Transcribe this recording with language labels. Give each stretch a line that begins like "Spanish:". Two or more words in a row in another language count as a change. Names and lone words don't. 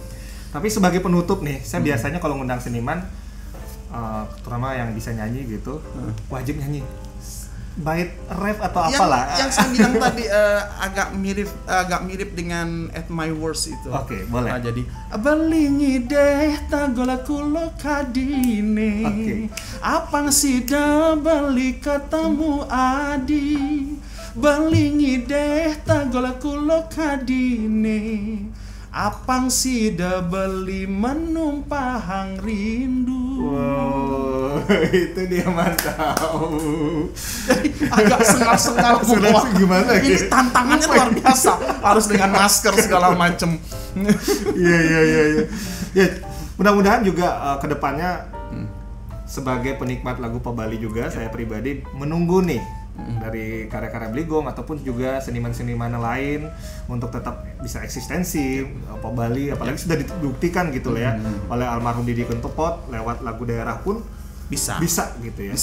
Indonesian: Tapi sebagai penutup nih, saya biasanya kalau ngundang seniman terutama yang bisa nyanyi gitu, wajib nyanyi. bait rap atau apalah. Yang saya bilang tadi agak mirip dengan At My Worst itu. Oke, boleh.
Balinese: Jadi balingi deh tagola kulo kadine. Apang sida balik ketemu adi. Balingi deh tagola kulo kadine. Apang sida beli menumpahang rindu.
Indonesian: Wow, itu dia mantap. Agak sengal-sengal gimana? Ini tantangannya luar biasa. Harus dengan masker segala macem. Iya. Ya, mudah-mudahan juga kedepannya sebagai penikmat lagu pop Bali juga saya pribadi menunggu nih dari karya-karya Bligong ataupun juga seniman-seniman lain untuk tetap bisa eksistensi pop Bali, apalagi sudah dibuktikan gitu ya oleh almarhum Didi Kentopot lewat lagu daerah pun bisa gitu ya.